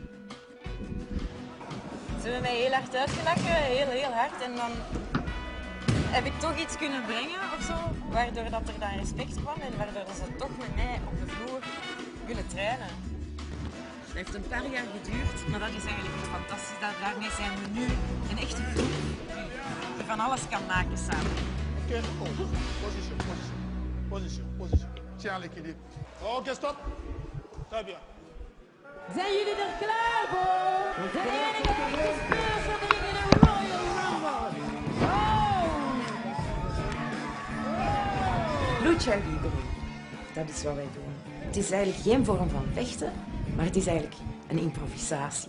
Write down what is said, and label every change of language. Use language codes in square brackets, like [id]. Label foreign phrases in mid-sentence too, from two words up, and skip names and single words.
[nl] Ze hebben mij heel hard uitgelachen, heel hard en dan heb ik toch iets kunnen brengen of zo, waardoor dat er dan respect kwam en waardoor ze toch met mij op de vloer willen trainen. Het heeft een paar jaar geduurd, maar dat is eigenlijk het fantastische. Daarmee zijn we nu een echte groep die van alles kan maken samen. Oké, [fr] position. Tiens l'équilibre. Oké, stop. Très bien. [nl] Zijn jullie er klaar voor? De enige speelsverdeling in de Royal Rumble. Lucha Libre, dat is wat wij doen. Het is eigenlijk geen vorm van vechten, maar het is eigenlijk een improvisatie.